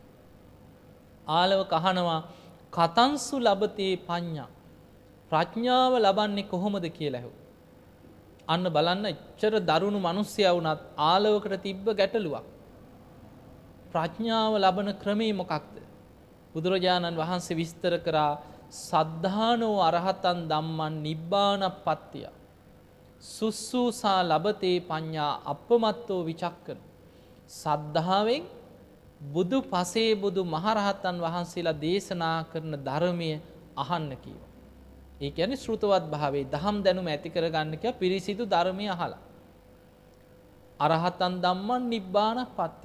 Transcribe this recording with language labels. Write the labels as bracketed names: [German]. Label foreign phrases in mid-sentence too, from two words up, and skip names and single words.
[Sinhala] ආලවක අහනවා [Pali] කතංසු ලබතේ පඤ්ඤා [Sinhala] ප්‍රඥාව ලබන්නේ කොහොමද කියලා ඇහුවා. අන්න බලන්න එච්චර දරුණු මිනිස්සයා වුණත් ආලවකට තිබ්බ ගැටලුවක්. ප්‍රඥාව ලබන ක්‍රමය මොකක්ද? බුදුරජාණන් වහන්සේ විස්තර කරා [Pali] සද්ධානෝ අරහතන් ධම්මං නිබ්බානප්පත්තිය සුස්සුසා ලබතේ පඤ්ඤා අපමත්තෝ විචක්කන. [Sinhala] සද්ධාවෙන් බුදු පසේ බුදු මහරහතන් වහන්සේලා දේශනා කරන ධර්මය අහන්න කිව්වා. ඒ කියන්නේ ශ්‍රුතවත් භාවයේ දහම් දැනුම ඇති කරගන්න කිය පිරිසිදු ධර්මය අහලා. [Pali] අරහතන් ධම්මං නිබ්බානප්පත්තිය.